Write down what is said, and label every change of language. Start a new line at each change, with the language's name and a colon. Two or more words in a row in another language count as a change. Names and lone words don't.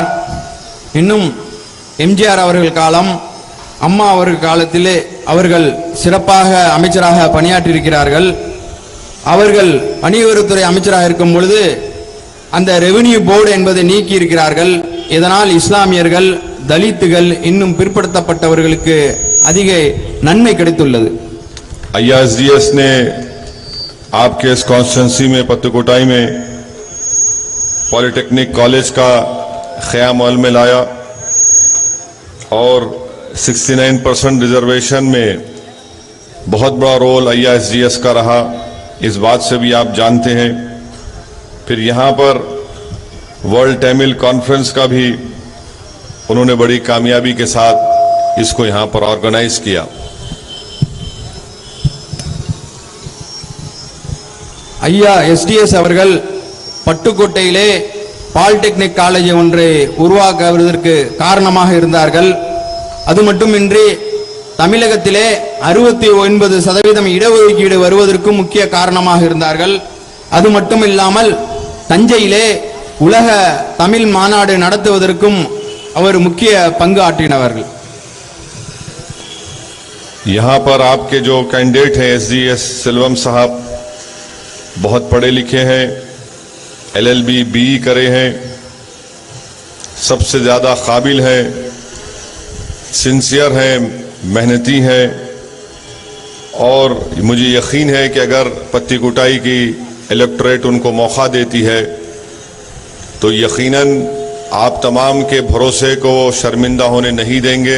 Tamil: இன்னும் MGR அவர்கள் காலம், அம்மா அவர்கள் காலத்திலே அவர்கள் சிறப்பாக அமைச்சராக பணியாற்றியிருக்கிறார்கள். அவர்கள் வணிகவரித்துறை அமைச்சராக இருக்கும் பொழுது அந்த ரெவென்யூ போர்டு என்பதை நீக்கி இருக்கிறார்கள். இதனால் இஸ்லாமியர்கள், दलितகள், இன்னும் பிற்படுத்தப்பட்டவர்களுக்கு அதிக நன்மை கிடைத்துள்ளது.
Urdu: अय्या SDS نے آپ کے اس کانسٹیٹیوئنسی میں पत्तीकोटाई میں پولی ٹیکنک کالج کا قیام عمل میں لایا اور 69% ریزرویشن میں بہت بڑا رول अय्या SDS کا رہا। اس بات سے بھی آپ جانتے ہیں. پھر یہاں پر
English: World Tamil Conference
Urdu: کا بھی انہوں نے بڑی کامیابی کے ساتھ اس کو یہاں پر آرگنائز کیا.
Tamil: ஐயா SDS அவர்கள் பட்டுக்கோட்டையிலே பாலிடெக்னிக் காலேஜ் ஒன்றை உருவாக்குவதற்கு காரணமாக இருந்தார்கள். அது மட்டுமின்றி தமிழகத்திலே 69% இடஒதுக்கீடு வருவதற்கும் முக்கிய காரணமாக இருந்தார்கள். அது மட்டுமில்லாமல் தஞ்சையிலே உலக தமிழ் மாநாடு நடத்துவதற்கும் அவர் முக்கிய பங்கு ஆற்றினவர்கள்.
Urdu: یہاں پر آپ کے جو کینڈیڈیٹ ہیں एसडीएस सिल्वम صاحب بہت پڑھے لکھے ہیں,
English: LLB BE
Urdu: کرے ہیں, سب سے زیادہ قابل ہیں، سنسیئر ہیں، محنتی ہیں اور مجھے یقین ہے کہ اگر पत्ती कुटाई کی الیکٹوریٹ ان کو موقع دیتی ہے تو یقیناً آپ تمام کے بھروسے کو شرمندہ ہونے نہیں دیں گے।